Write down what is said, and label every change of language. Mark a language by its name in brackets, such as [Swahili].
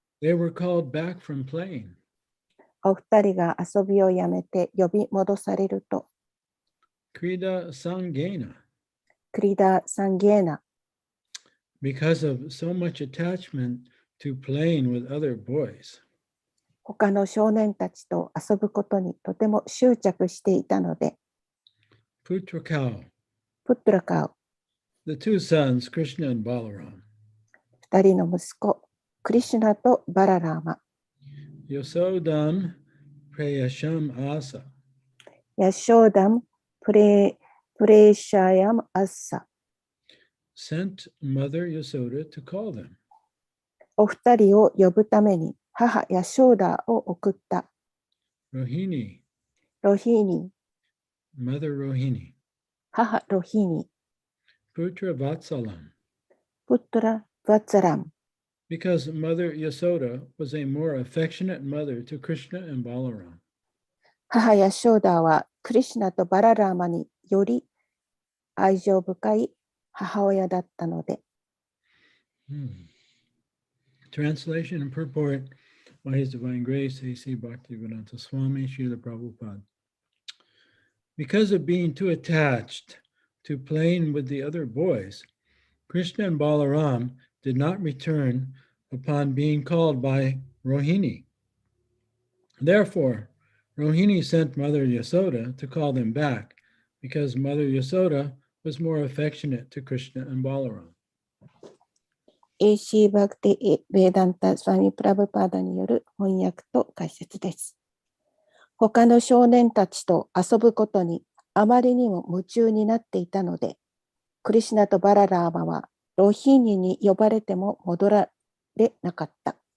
[English] They were called back from playing. [Japanese] お二人が遊びをやめて呼び戻されると、 [Sanskrit] Krida sangena, クリダ・サンゲーナ、 [English] because of so much attachment to playing with other boys. [Japanese] 他の少年たちと遊ぶことにとても執着していたので、 [Sanskrit] Putrakau, プットラカウ、 [English] the two sons, Krishna and Balaram. [Japanese] 二人の息子、クリシュナとバララーマ、 [Sanskrit] Yasodam prayasham asa, ヤショーダム、プレーシャヤム・アッサ、 [English] sent Mother Yasoda to call them. [Japanese] お二人を呼ぶために母ヤショーダを送った。 [English] Rohini, [Japanese] ロヒーニ、 [English] Mother Rohini. [Japanese] 母ロヒーニ、 [Sanskrit] Putra Vatsalam, プットラ・バッツァラム、 [English] because Mother Yasoda was a more affectionate mother to Krishna and Balaram. [Japanese] 母ヤショーダはクリシュナとバララーマにより愛情深い母親だったので、 [English] Translation and purport by His Divine Grace, A.C. Bhaktivedanta Swami, Srila Prabhupada. Because of being too attached to playing with the other boys, Krishna and Balaram did not return upon being called by Rohini. Therefore, Rohini sent Mother Yasoda to call them back, because Mother Yasoda was more affectionate to Krishna and Balaram. [Japanese] AC バクティ・ベーダンタ・スワミ・プラブパーダによる翻訳と解説です。他の少年たちと遊ぶことにあまりにも夢中になっていたので、クリシュナとバララーマはロヒーニに呼ばれても戻られなかった。